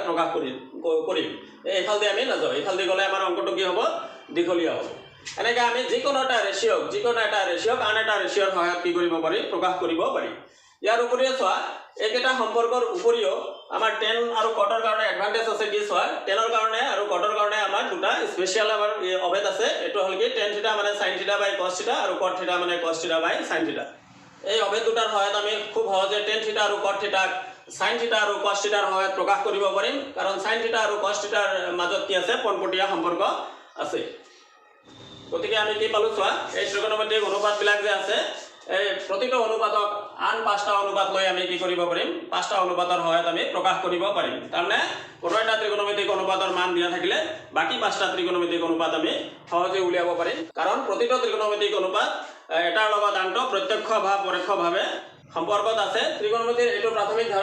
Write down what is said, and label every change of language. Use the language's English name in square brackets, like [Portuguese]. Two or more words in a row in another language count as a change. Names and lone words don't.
[Assamese] প্ৰকাশ কৰিম এইফাল দি আমি নাযাও এইফাল দি গলে আমাৰ অংকটো কি হ'ব দীঘলীয়া হ'ব এনেকৈ আমি যিকোনো এটা ৰেচিঅ'ক আন এটা ৰেচিঅ'ৰ সহায়ত কি কৰিব পাৰি প্ৰকাশ কৰিব পাৰি ইয়াৰ উপৰিও চোৱা এইকেইটা সম্পৰ্কৰ উপৰিও আমাৰ tan আৰু cot ৰ কাৰণে এডভান্টেজ আছে কি চোৱা tan ৰ কাৰণে আৰু cot ৰ কাৰণে আমাৰ দুটা স্পেশাল আমাৰ অভেদ আছে এটো হল কি tan θ মানে sin θ বাই cos θ আৰু cot θ মানে cos θ বাই sin θ এই অভেদ দুটাৰ সহায়ত আমি খুব সহজে tan θ আৰু cot θ sin θ আৰু cos θ ৰ সহায়ত প্ৰকাশ কৰিব পাৰিম কাৰণ sin θ আৰু cos θ ৰ মাজত কি আছে পোনপটীয়া সম্পৰ্ক আছে গতিকে আমি কি পালো চোৱা এই ত্ৰিকোণমিতিক অনুপাতবিলাক যে আছে এই প্ৰতিটো অনুপাতক আন পাঁচটা অনুপাত লৈ আমি কি কৰিব পাৰিম পাঁচটা অনুপাতৰ সহায়ত আমি প্ৰকাশ কৰিব পাৰিম তাৰমানে কোনো এটা ত্ৰিকোণমিতিক অনুপাতৰ মান দিয়া থাকিলে বাকি পাঁচটা ত্ৰিকোণমিতিক অনুপাত আমি সহজে উলিয়াব পাৰিম কাৰণ প্ৰতিটো ত্ৰিকোণমিতিক অনুপাত এটাৰ লগত আনটো প্ৰত্যক্ষ বা পৰোক্ষভাৱে সম্পৰ্কত আছে ত্ৰিকোণমিতিৰ এইটো প্ৰাথমিক